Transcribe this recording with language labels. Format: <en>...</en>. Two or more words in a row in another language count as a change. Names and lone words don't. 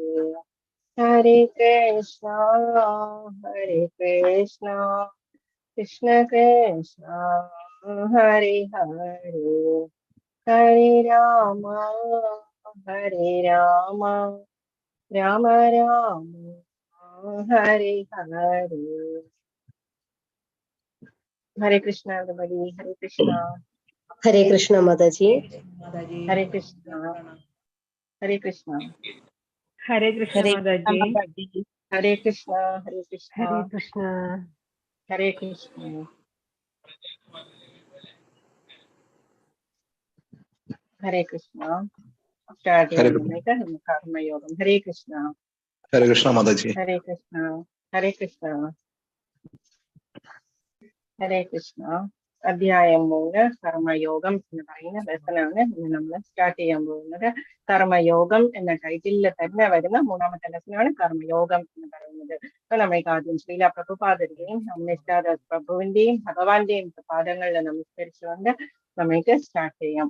<sa>ഹരേ കൃഷ്ണ കൃഷ്ണ കൃഷ്ണ ഹരേ ഹരേ. ഹരേ രാമ രാമ രാമ ഹരേ ഹരേ. ഹരേ കൃഷ്ണ everybody. ഹരേ കൃഷ്ണ. ഹരേ കൃഷ്ണ മാതാജി. ഹരേ കൃഷ്ണ. ഹരേ കൃഷ്ണ. ഹരേ കൃഷ്ണ മാതാജി. ഹരേ കൃഷ്ണ. ഹരേ കൃഷ്ണ. ഹരേ കൃഷ്ണ. Hare Krishna. Hare Krishna.</sa> <en>Start Karma Yoga.</en> <sa>Hare Krishna. Hare Krishna Mataji. Hare Krishna. Hare Krishna. Hare Krishna.</sa> <ml>അധ്യായം 3 കർമ്മയോഗം എന്ന് പറയുന്ന ലെസനാണ് ഇന്ന് നമ്മൾ സ്റ്റാർട്ട് ചെയ്യാൻ പോകുന്നത്. കർമ്മയോഗം എന്ന ടൈറ്റിലിൽ തന്നെ വരുന്ന മൂന്നാമത്തെ ലെസനാണ് കർമ്മയോഗം എന്ന് പറയുന്നത്. അപ്പൊ നമ്മൾക്ക് ആദ്യം ശ്രീല പ്രഭുപാദരുടെയും നിഷ്ഠാദാസ് പ്രഭുവിന്റെയും ഭഗവാന്റെയും പാദങ്ങളിൽ നമസ്കരിച്ചുകൊണ്ട് നമ്മൾക്ക് സ്റ്റാർട്ട് ചെയ്യാം.</ml>